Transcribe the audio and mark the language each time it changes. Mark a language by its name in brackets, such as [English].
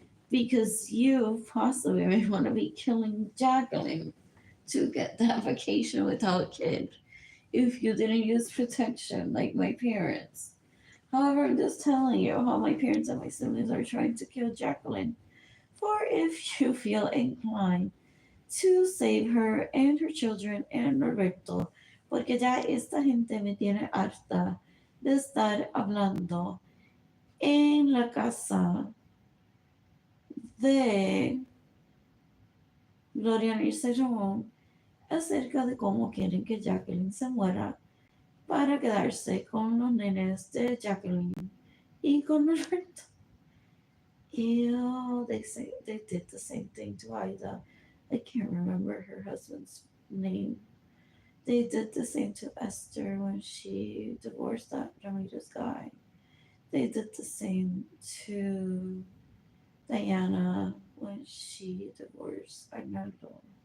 [English] Because you possibly may want to be killing Jacqueline to get that vacation without a kid if you didn't use protection like my parents. However, I'm just telling you how my parents and my siblings are trying to kill Jacqueline. For if you feel inclined to save her and her children and Roberto, [Spanish] porque ya esta gente me tiene harta de estar hablando en la casa de Gloria Mirza Ramón acerca de cómo quieren que Jacqueline se muera para quedarse con los nenes de Jacqueline y con Roberto. [English] Ew, they say they did the same thing to Ida. I can't remember her husband's name. They did the same to Esther when she divorced that Ramirez guy. They did the same to Diana when she divorced Arnaldo.